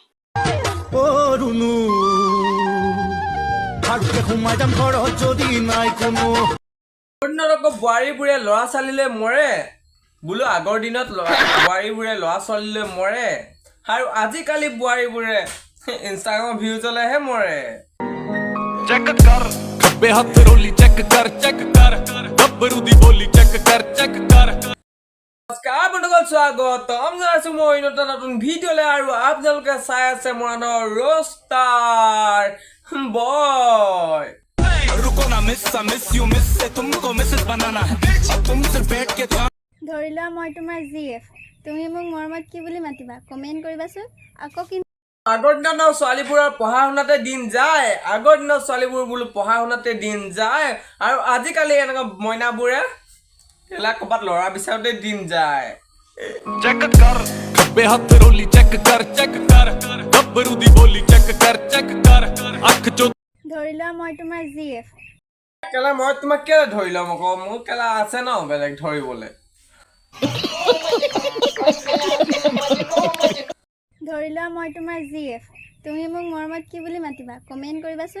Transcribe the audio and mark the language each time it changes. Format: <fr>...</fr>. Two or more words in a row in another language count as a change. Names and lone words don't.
<as>ও রুনু ভালকে ঘুমাই যাম ঘৰত যদি নাই কোনো অন্যরকম বোৱাৰীবোৰে ল'ৰা ছোৱালীলৈ মৰে বোলো আগৰ দিনত বোৱাৰীবোৰে ল'ৰা ছোৱালীলৈ মৰে আৰু আজিকালি বোৱাৰীবোৰে ইনষ্টাগ্ৰাম ভিউজলৈহে মৰে।</as> <pa>ਚੈੱਕ ਕਰ ਖੱਬੇ ਹੱਥ ਰੋਲੀ ਚੈੱਕ ਕਰ ਗੱਬਰੂ ਦੀ ਬੋਲੀ ਚੈੱਕ ਕਰ</pa> <as>নমস্কাৰ বন্ধুসকল, স্বাগতম জনাইছো মই নতুন ভিডিঅ'লৈ আৰু আপোনালোকে চাই আছে মোৰ</as> <en>roaster boy.</en> <hi>रुको ना मिस यू मिस से तुमको मिसेस बनाना है अब तुम सिर्फ बैठ के</hi> <as>ধৰি লোৱা মই তোমাৰ জিএফ, তুমি মোক মৰমত কি বুলি মাতিবা কমেণ্ট কৰিবাচোন। আকৌ কি আগৰ দিনত ছোৱালীবোৰৰ পঢ়া শুনাতে দিন যায়, আগৰ দিনত ছোৱালীবোৰ বোলো পঢ়া শুনাতে দিন যায় আৰু আজিকালি এনেকুৱা মইনাবোৰে এলা ক'ৰবাত ল'ৰা বিচাৰোতে দিন যায়।</as> <pa>ਚੈੱਕ ਕਰ ਖੱਬੇ ਹੱਥ ਰੋਲੀ ਚੈੱਕ ਕਰ ਗੱਬਰੂ ਦੀ ਬੋਲੀ ਚੈੱਕ ਕਰ ਅੱਖ ਚੋ</pa> <as>ধৰি লোৱা মই তোমাৰ জিএফ, কেলা মই তোমাক কেলে ধৰি ল'ম আকৌ, মোৰ কেলা আছে ন বেলেগ ধৰিবলৈ। ধৰি লোৱা মই তোমাৰ জিএফ, তুমি মোক মৰমত কি বুলি মাতিবা কমেণ্ট কৰিবাচোন।</as>